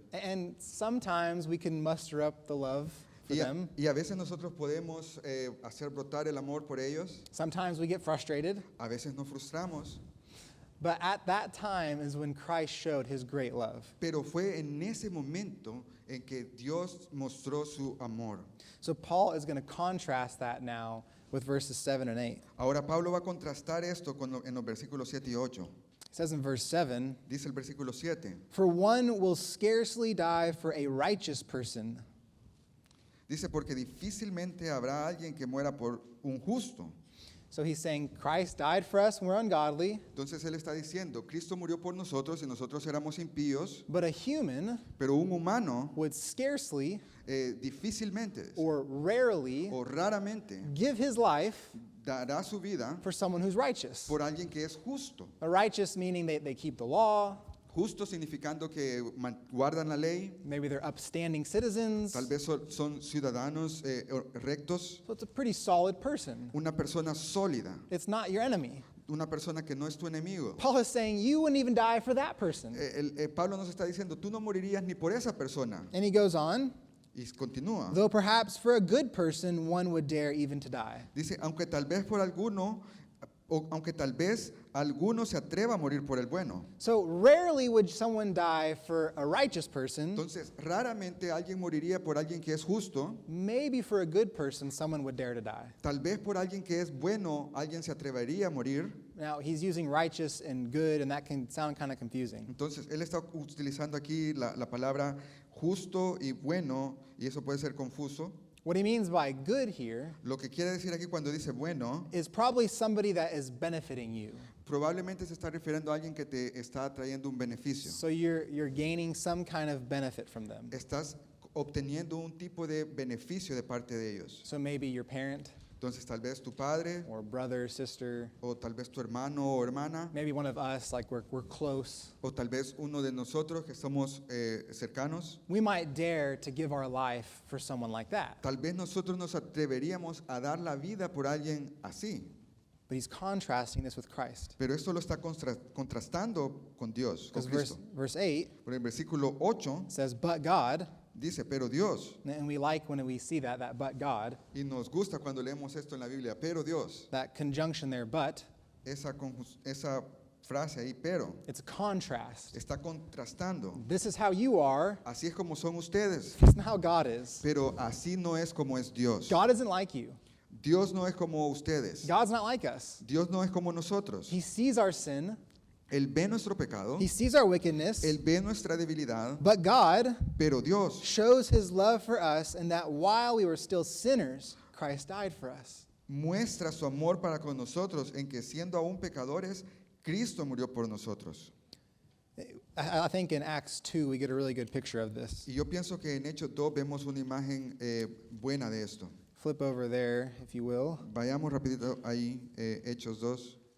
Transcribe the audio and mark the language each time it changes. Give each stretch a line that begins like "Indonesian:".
English: And sometimes we can muster up the love for them.
Spanish: Y a veces nosotros podemos hacer brotar el amor por ellos,
English: Sometimes we get frustrated.
Spanish: a veces nos frustramos,
English: But at that time is when Christ showed his great love.
Spanish: pero fue en ese momento en que Dios mostró su amor.
English: So Paul is going to contrast that now with verses 7 and 8.
Spanish: Ahora Pablo va a contrastar esto en los versículos 7 y 8.
English: It says in verse 7,
Spanish: Dice el versículo 7,
English: "For one will scarcely die for a righteous person,
Spanish: dice, porque difícilmente habrá alguien que muera por un justo.
English: So he's saying Christ died for us when we're ungodly,
Spanish: Entonces él está diciendo, Cristo murió por nosotros y nosotros éramos impíos,
English: but a human
Spanish: pero un humano
English: would scarcely
Spanish: difícilmente
English: or rarely
Spanish: o raramente
English: give his life
Spanish: dará su vida
English: for someone who's righteous.
Spanish: por alguien que es justo.
English: A righteous meaning they keep the law,
Spanish: Justo significando que guardan la ley,
English: maybe they're upstanding citizens.
Spanish: tal vez son ciudadanos rectos,
English: So it's a pretty solid person.
Spanish: una persona sólida,
English: It's not your enemy.
Spanish: una persona que no es tu enemigo.
English: Paul is saying you wouldn't even die for that person.
Spanish: Pablo nos está diciendo, tú no morirías ni por esa persona.
English: And he goes on,
Spanish: Y continúa.
English: though perhaps for a good person one would dare even to die.
Spanish: Dice, aunque tal vez alguno se atreva a morir por el bueno.
English: So rarely would someone die for a righteous person.
Spanish: Entonces, raramente alguien moriría por alguien que es justo.
English: Maybe for a good person someone would dare to die.
Spanish: Tal vez por alguien que es bueno, alguien se atrevería a morir.
English: Now he's using righteous and good, and that can sound kind of confusing.
Spanish: Entonces, él está utilizando aquí la palabra justo y bueno, y eso puede ser confuso.
English: What he means by good here
Spanish: Lo que quiere decir aquí cuando dice bueno,
English: is probably somebody that is benefiting you.
Spanish: probablemente se está refiriendo a alguien que te está trayendo un beneficio.
English: So you're gaining some kind of benefit from them.
Spanish: Estás obteniendo un tipo de beneficio de parte de ellos.
English: So maybe your parent
Spanish: Entonces, tal vez tu padre,
English: or brother, sister,
Spanish: o tal vez tu hermano o hermana,
English: maybe one of us, like we're close.
Spanish: o tal vez uno de nosotros que somos cercanos.
English: We might dare to give our life for someone like that.
Spanish: Tal vez nosotros nos atreveríamos a dar la vida por alguien así.
English: But he's contrasting this with Christ.
Spanish: Pero esto lo está contrastando con Dios, con
English: Because
Spanish: Cristo.
English: verse 8
Spanish: Por el versículo 8
English: says, "But God,"
Spanish: dice, pero Dios,
English: and we like when we see that "but God,"
Spanish: y nos gusta cuando leemos esto en la Biblia, pero Dios,
English: that conjunction there, "but,"
Spanish: esa frase ahí, pero,
English: it's a contrast.
Spanish: está contrastando.
English: This is how you are.
Spanish: Así es como son ustedes,
English: It's not how God is.
Spanish: pero así no es como es Dios.
English: God isn't like you.
Spanish: Dios no es como ustedes.
English: God's not like us.
Spanish: Dios no es como nosotros.
English: He sees our sin.
Spanish: Él ve nuestro pecado,
English: He sees our wickedness.
Spanish: Él ve nuestra debilidad,
English: But God
Spanish: pero Dios
English: shows his love for us in that while we were still sinners, Christ died for us.
Spanish: muestra su amor para con nosotros en que siendo aún pecadores, Cristo murió por nosotros.
English: I think in Acts 2 we get a really good picture of this.
Spanish: Y yo pienso que en Hechos 2 vemos una imagen buena de esto.
English: Flip over there, if you will.
Spanish: Vayamos rapidito ahí, Hechos 2,